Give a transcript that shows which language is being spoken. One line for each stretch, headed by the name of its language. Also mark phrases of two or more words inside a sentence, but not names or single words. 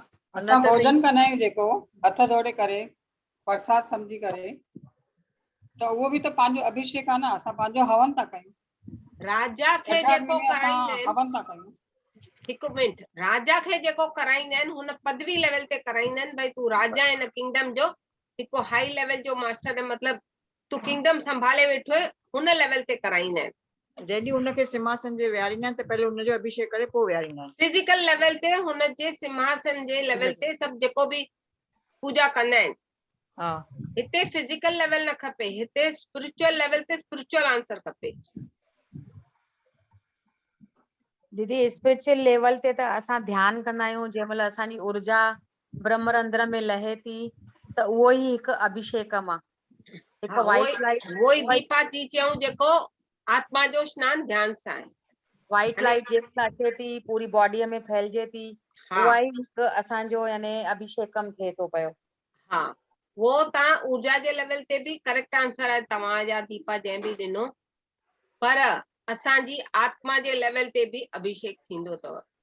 Sindhi: असां भोजन कंदा आहियूं जेको हथ जोड़े करे प्रसाद सम्झी करे, त उहो बि त पंहिंजो अभिषेक आहे न, असां पंहिंजो हवन था कयूं। राजा खे जेको कराईंदा आहिनि, हवन था कयूं। हिकु मिनट, राजा खे जेको कराईंदा आहिनि हुन पदवी लेवल ते कराईंदा आहिनि, भई तूं राजा हिन किंगडम जो हिकु
English: high level
Sindhi: जो मास्टर, मतलब तूं किंगडम संभाले वेठो है, हुन लेवल ते कराईंदा आहिनि। जॾहिं हुनखे सिंहासन जे विहारींदा आहिनि त पहले हुनजो अभिषेक करे पोइ विहारींदा आहिनि।
English: physical level
Sindhi: ते हुनजे सिंहासन जे लेवल ते सभु जेको बि पूजा कंदा आहिनि, हा हिते
English: physical level
Sindhi: न खपे, हिते
English: spiritual level
Sindhi: ते
English: spiritual answer
Sindhi: खपे। दीदी
English: spiritual level
Sindhi: ते त असां ध्यानु कंदा आहियूं, जंहिं महिल असांजी ऊर्जा ब्रह्मरंध्र में लहे थी त उहो ई हिकु अभिषेकम आहे, हिकु
English: white light,
Sindhi: वो ही दीपा जी चऊं जेको आत्मा जो स्नान ध्यान सां आहे।
English: white light
Sindhi: जेका अचे थी पूरी बॉडीअ में फैलिजे थी, उहा ई हिकु असांजो यानी अभिषेकम थिए थो पियो। हा, वो तव्हां ऊर्जा जे लेवल ते बि
English: correct answer
Sindhi: आहे तव्हांजा दीपा जंहिं बि ॾिनो, पर असांजी आत्मा जे लेवल ते बि अभिषेक थींदो अथव।